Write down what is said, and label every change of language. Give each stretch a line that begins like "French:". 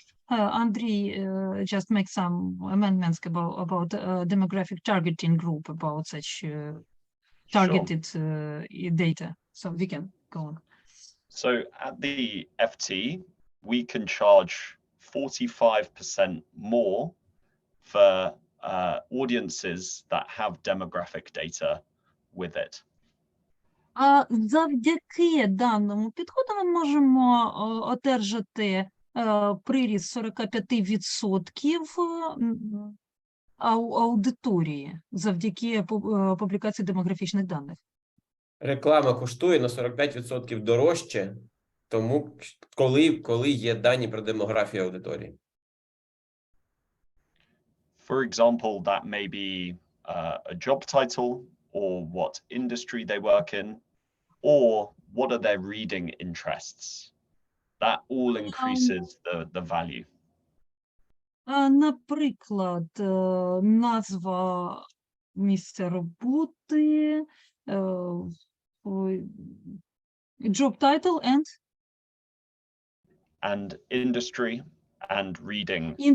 English: Андрій just make some amendments about demographic targeting group, about such targeted data. So we can go on. So at the FT, we can charge 45% more for audiences that have demographic data with it.
Ukrainian: Завдяки даному підходу ми можемо одержати приріст 45% аудиторії завдяки публікації демографічних даних. Реклама коштує на 45% дорожче, тому коли є дані про демографію аудиторії.
English: For example, that may be a job title, or what industry they work in, or what are their reading interests. That all increases the value.
Ukrainian: Наприклад, назва місця роботи,
English: job title and industry and reading